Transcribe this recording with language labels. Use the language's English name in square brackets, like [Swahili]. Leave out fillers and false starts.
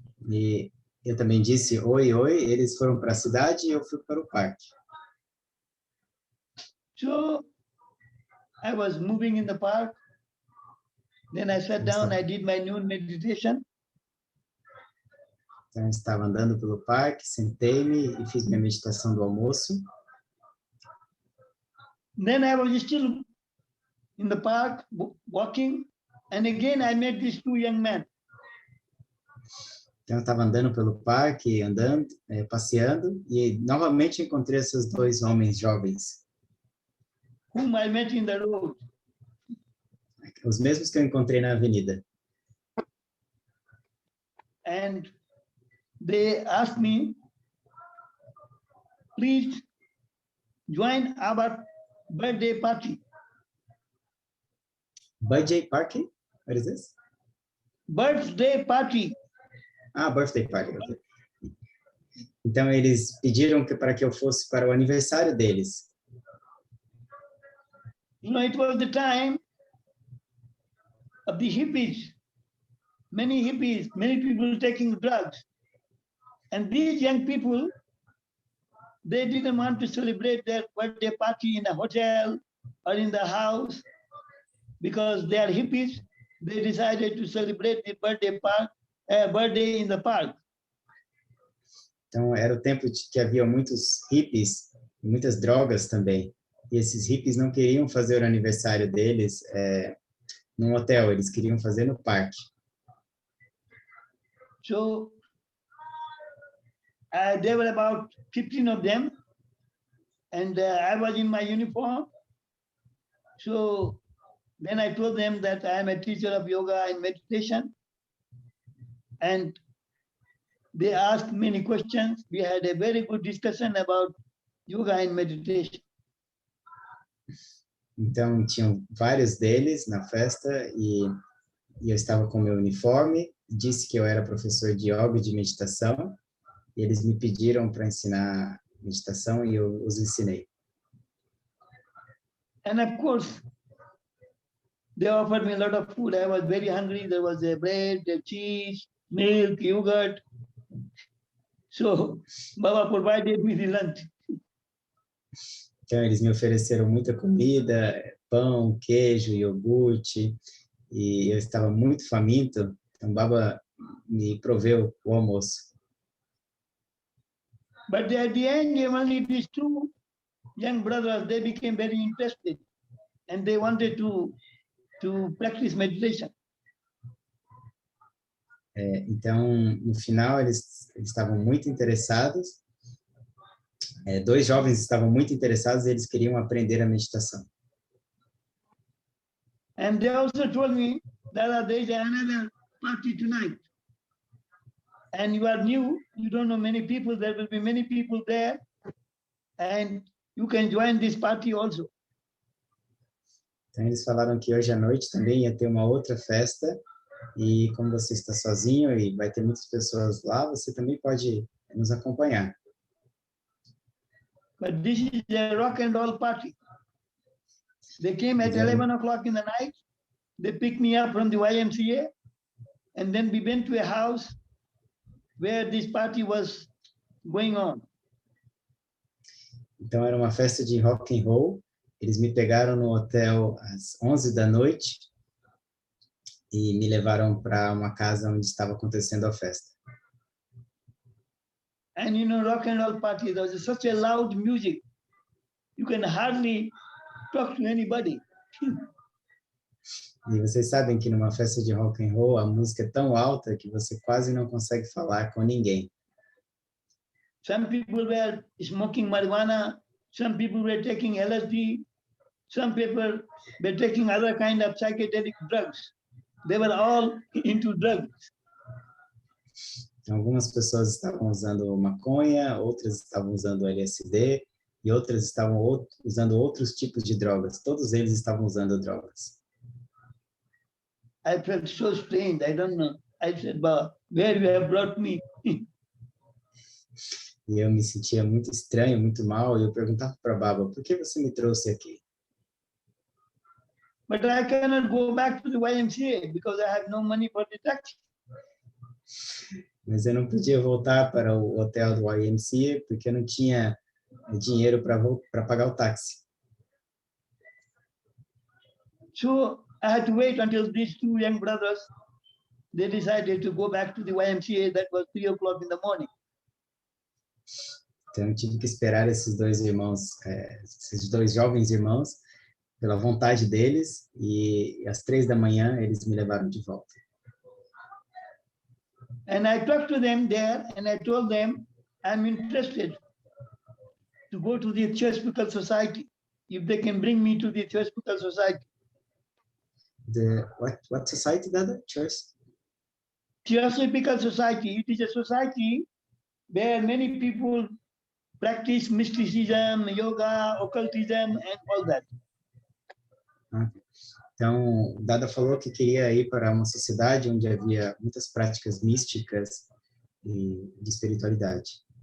[Portuguese] E eu também disse, oi, oi. Eles foram para a cidade e eu fui para o parque. [English] So I was moving in the park. Then I sat down, I did my noon meditation. [Portuguese] Então, eu estava andando pelo parque, sentei-me e fiz minha meditação do almoço. [English] Then I was still in the park walking, and again I met these two young men. [Portuguese] Então, eu estava andando pelo parque, andando, passeando, e novamente encontrei esses dois homens jovens. [English] Whom I met in the road. [Portuguese] Os mesmos que eu encontrei na avenida. [English] And they asked me, please join our birthday party. Birthday party? What is this? Birthday party. Ah, birthday party. Okay. [Portuguese] Então, eles pediram para que eu fosse para o aniversário deles. [English] You know, it was the time of the hippies, many people taking drugs. And these young people, they didn't want to celebrate their birthday party in a hotel or in the house because they are hippies. they decided to celebrate the birthday in the park. [Portuguese] Então, era o tempo de que havia muitos hippies, e muitas drogas também. E esses hippies não queriam fazer o aniversário deles num hotel, eles queriam fazer no parque. [English] So there were about 15 of them, and I was in my uniform. So then I told them that I am a teacher of yoga and meditation, and they asked many questions. We had a very good discussion about yoga and meditation. [Portuguese] Então, tinham vários deles na festa e eu estava com meu uniforme, disse que eu era professor de yoga e de meditação, e eles me pediram para ensinar meditação e eu os ensinei. [English] And of course, they offered me a lot of food. I was very hungry. There was a bread, a cheese, milk, yogurt. So Baba provided me the lunch. [Portuguese] Então, eles me ofereceram muita comida, pão, queijo, iogurte, e eu estava muito faminto, então Baba me proveu o almoço. [English] But at the end, only these two young brothers, they became very interested, and they wanted to practice meditation. [Portuguese] Então, no final, eles estavam muito interessados. Dois jovens estavam muito interessados e eles queriam aprender a meditação. [English] And they also told me that there is another party tonight. And you are new, you don't know many people, there will be many people there, and you can join this party also. [Portuguese] Então, eles falaram que hoje à noite também ia ter uma outra festa, e como você está sozinho e vai ter muitas pessoas lá, você também pode nos acompanhar. [English] But this is a rock and roll party. They came at 11 o'clock in the night. They picked me up from the YMCA, and then we went to a house where this party was going on. [Portuguese] Então, era uma festa de rock and roll. Eles me pegaram no hotel às 11 da noite e me levaram para uma casa onde estava acontecendo a festa. [English] And you know, rock and roll party, there was such a loud music, you can hardly talk to anybody. [Portuguese] E vocês sabem que numa festa de rock and roll a música é tão alta que você quase não consegue falar com ninguém. [English] Some people were smoking marijuana, some people were taking LSD, some people were taking other kind of psychedelic drugs. They were all into drugs. [Portuguese] Então, algumas pessoas estavam usando maconha, outras estavam usando LSD e outras estavam usando outros tipos de drogas. Todos eles estavam usando drogas. [English] I felt so strange. I don't know. I said, "Baba, where you have brought me?" [Portuguese] E eu me sentia muito estranho, muito mal, e eu perguntava para Baba, por que você me trouxe aqui? [English] But I cannot go back to the YMCA because I have no money for the taxi. [Portuguese] Mas eu não podia voltar para o hotel do YMCA porque eu não tinha dinheiro para pagar o táxi. [English] So I had to wait until these two young brothers, they decided to go back to the YMCA. That was 3 o'clock in the morning. [Portuguese] Então eu tive que esperar esses dois irmãos, esses dois jovens irmãos, pela vontade deles, e às 3 da manhã eles me levaram de volta. [English] And I talked to them there, and I told them I'm interested to go to the Theosophical Society, if they can bring me to the Theosophical Society. What society, Dada? Church? Theosophical Society, it is a society where many people practice mysticism, yoga, occultism, and all that. [Portuguese] Então, Dada falou que queria ir para uma sociedade onde havia muitas práticas místicas e de espiritualidade.